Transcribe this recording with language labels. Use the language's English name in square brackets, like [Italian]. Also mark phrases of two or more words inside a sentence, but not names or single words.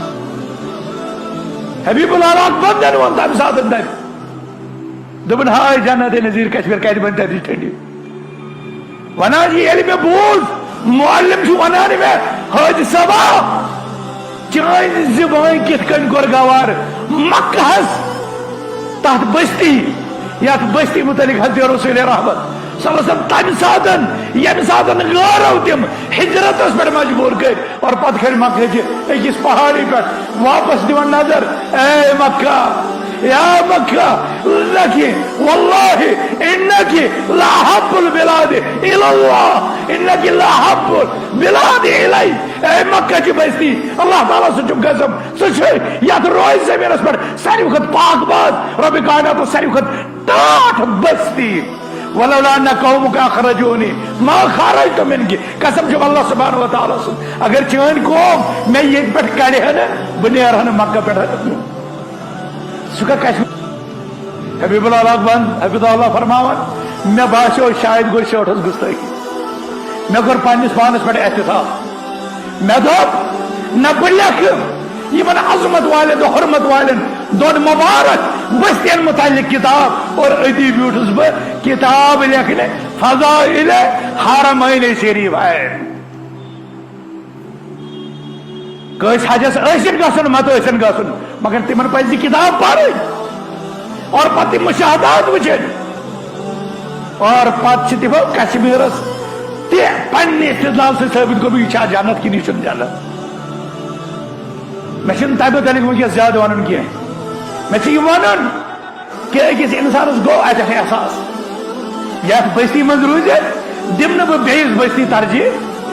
[Kashmiri] حبیب اللہ اکبر وون تمہِ ساتہٕ تتہِ دوٚپُن ہاے جنت نظیر کشمیر کتہِ بنہِ تتِچ ٹھنڈی ونان ییٚلہِ مےٚ بوٗز معلم چھُ ونان مےٚ حٲجی صٲبا چٲنۍ زبٲنۍ کِتھ کٔنۍ کوٚر گوار مکہس تتھ بستی یتھ بستی متعلق حضرت رسول رحمت [Arabic] صلی اللہ علیہ [Kashmiri] وسلم تمہِ ساتہٕ ییٚمہِ ساتہٕ غٲرو تِم ہجرتس پٮ۪ٹھ مجبوٗر کٔرۍ اور پتہٕ کھٔتۍ مکہ چہِ أکِس پہاڑی پٮ۪ٹھ واپس دِوان نظر اے مکہ [Arabic] یا مکہ لکی واللہ انکی لاحب البلاد الاللہ انکی لاحب البلاد الی [Kashmiri] اے مکہ چی بستی اللہ تعالیٰ سچو قسم سچو یاد روز زمینس پر ساری وقت پاک باز رب کائنات ساری وقت ٹاٹھ بستی [Arabic] ولولا ان قومک اخرجونی ما خرجت منک [Kashmiri] قسم چھُ اللہ سبحانہ وتعالیٰ سُنٛد اگر چٲنۍ قوم مےٚ ییٚتہِ پٮ۪ٹھ کڑِ ہا نہٕ بہٕ نیرٕ ہا نہٕ مکہ پٮ۪ٹھ سُہ کتھ کشمیر حبیب اللہ اکبر حبیب اللہ فرماوان مےٚ باسیو شاید گوٚو شوٹھس گُستٲخی مےٚ کوٚر پننس پانس پٮ۪ٹھ احتساب مےٚ دوٚپ نہ بہٕ لیکھٕ یمن عظمت والین حرمت والین دون مبارک بستین متعلق کتاب اور ادی بیوٹھس بہ [Urdu] کتاب لکھنے [Kashmiri] فضائل حرمین شریفین کس حجس ٲسِن گژھُن مت ٲسِن گژھُن مگر تمن پزِ کتاب پرٕنۍ اور پتہٕ مشاہدات وٕچھِنۍ اور پتہٕ چھِ تمو کشمیرس تہِ پننہِ استدلال سۭتۍ ثٲبت کوٚرمُت یہِ چھا جنت کِنہٕ یہِ چھُنہٕ جنت میں چھُنہٕ تمہِ متعلق وٕنکیٚس زیادٕ ونُن کینٛہہ میں چھُ یہِ ونُن کہ أکِس انسانس گوٚو اتٮ۪تھ احساس یتھ بستی منٛز روٗزِتھ دِمہٕ نہٕ بہٕ بیٚیِس بستی ترجیح